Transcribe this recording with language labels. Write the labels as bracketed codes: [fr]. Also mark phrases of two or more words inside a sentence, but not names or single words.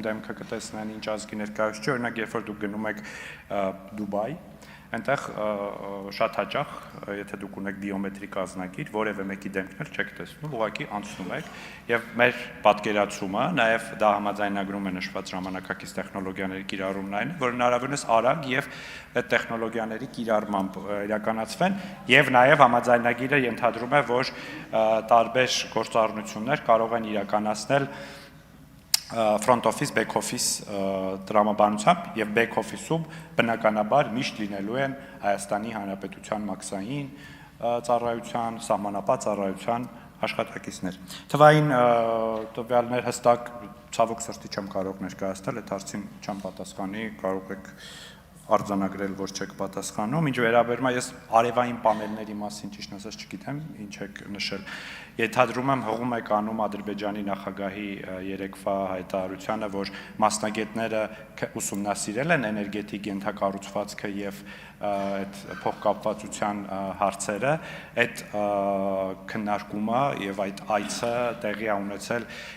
[hy] դեմքը կտեսնեն, ինչ ազգի ներկայացուցիչ, օրինակ երբ որ դուք գնում եք Դուբայ, այնտեղ շատ հաճախ, եթե դուք ունեք բիոմետրիկ ազնագիր, որևէ մեկի դեմքն էլ չեք տեսնում, ուղղակի անցնում եք եւ մեր պատկերացումը, նաեւ դա համաձայնագրում է նշված ժամանակակից տեխնոլոգիաների կիրառումն այն, որ հնարավորինս արագ եւ այդ տեխնոլոգիաների կիրառմամբ իրականացվեն եւ նաեւ համաձայնագիրը ենթադրում է, որ տարբեր գործառնություններ կարող են իրականացնել [en] front office, back office [hy] տրամաբանությամբ եւ [en] back office- [hy] ում բնականաբար միշտ լինելու են Հայաստանի Հանրապետության մաքսային ծառայության, սահմանապահ ծառայության աշխատակիցներ։ Թվային տվյալներ հստակ ցավոք սրտի չեմ կարող ներկայացնել, այդ հարցին չեմ պատասխանի, կարող եք արձանագրել, որ չեք պատասխանում, ինչ վերաբերում է ես արևային պանելների մասին ճիշտ ասած չգիտեմ, ինչ եք նշել։ Ենթադրում եմ հողում եք անում Ադրբեջանի նախագահի երեկվա հայտարարությանը, որ մասնագետները ուսումնասիրել են էներգետիկ ենթակառուցվածքը եւ այդ փոխկապվածության հարցերը, այդ քննարկումը եւ այդ այցը տեղի է ունեցել